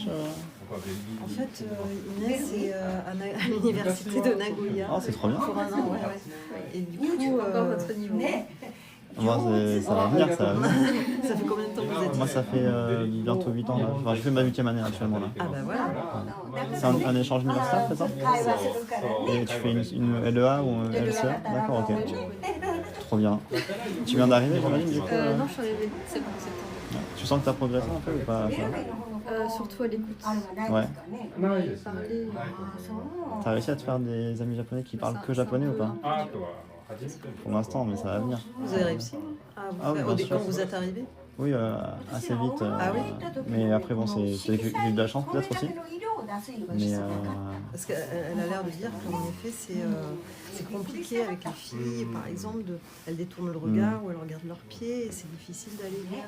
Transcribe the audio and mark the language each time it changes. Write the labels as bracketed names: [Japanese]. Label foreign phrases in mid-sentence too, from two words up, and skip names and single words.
[French] En fait, Inès est à l'université de Nagoya. Oh, c'est trop bien. Pour un an, ouais, ouais. Et du coup, votre niveau. Moi, ça va venir, ça va venir. Ça fait combien de temps que vous êtes Moi, ici? ça fait bientôt 8 ans. Là. Enfin, je fais ma 8e année actuellement. Là. Ah bah voilà. C'est un échange universitaire, c'est ça? [Japanese] 会話するからね。 [French] Et tu fais une LEA ou une LCA? D'accord, ok. Trop bien. Tu viens d'arriver, j'imagine, du coup Non, je suis arrivée c'est bon, septembre. Tu sens que tu as progressé un peu ou pas? Surtout à l'écoute. [Japanese] あれはないですかね。 [French] Parler. [Japanese] そう。 [French] T'as réussi à te faire des amis japonais qui parlent que japonais ou pas? Pour l'instant, mais ça va venir. Vous avez réussi Ah oui, bien sûr. Quand vous êtes arrivé? Oui, assez vite. Ah oui. Mais après, bon, j'ai eu de la chance peut-être aussi. Mais Parce qu'elle a l'air de dire qu'en effet, c'est compliqué avec les filles, par exemple, elles détournent le regard ou elles regardent leurs pieds et c'est difficile d'aller vers...